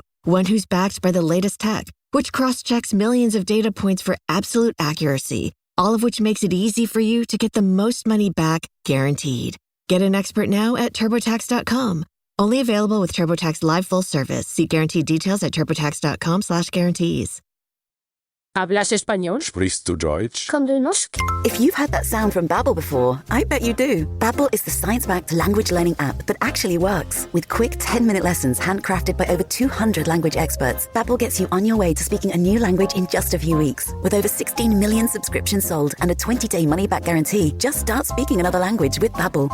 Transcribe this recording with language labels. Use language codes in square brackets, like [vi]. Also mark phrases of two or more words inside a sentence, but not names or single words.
[en] One who's backed by the latest tech, which cross-checks millions of data points for absolute accuracy, all of which makes it easy for you to get the most money back, guaranteed. Get an expert now at TurboTax.com. Only available with TurboTax Live Full Service. See guaranteed details at TurboTax.com/guarantees. [es] ¿Hablas español? [de] Sprichst du Deutsch? Komm du noch? [en] If you've had that sound from Babbel before, I bet you do. Babbel is the science-backed language learning app that actually works. With quick 10-minute lessons handcrafted by over 200 language experts, Babbel gets you on your way to speaking a new language in just a few weeks. With over 16 million subscriptions sold and a 20-day money-back guarantee, just start speaking another language with Babbel.